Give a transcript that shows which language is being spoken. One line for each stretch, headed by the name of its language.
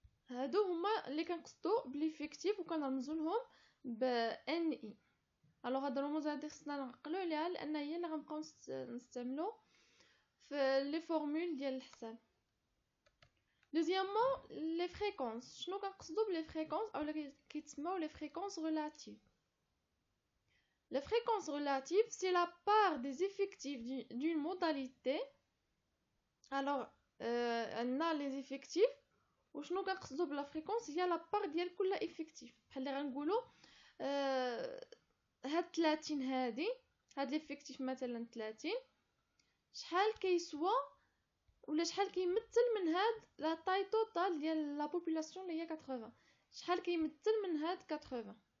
Arabic: هادو هما اللي كنقصدو بليفيكتيف وكنرمزو لهم ب ان اي. الوغ هاد الرموز هادي خصنا نعقلو عليها لان هي اللي غنبقاو نستعملو في لي فورمول ديال الحساب.
French: دوزيامون لي فريكونس.
Arabic: شنو كنقصدو بلي فريكونس اولا كيتسموا لي فريكونس ريلاتيف؟
French: Les fréquences relatives, c'est la part des effectifs d'une modalité. Alors, on a les effectifs.
Arabic: وشنو كنقصدو بلا فريكونس هي لا بار ديال كل افكتيف. بحال اللي غنقولوا هاد 30 هادي، هاد ليفيكتيف مثلا 30 شحال كيسوا ولا شحال كيمثل من هاد لا طاي توتال ديال لا بوبولاسيون اللي هي 80، شحال كيمثل من هاد 80.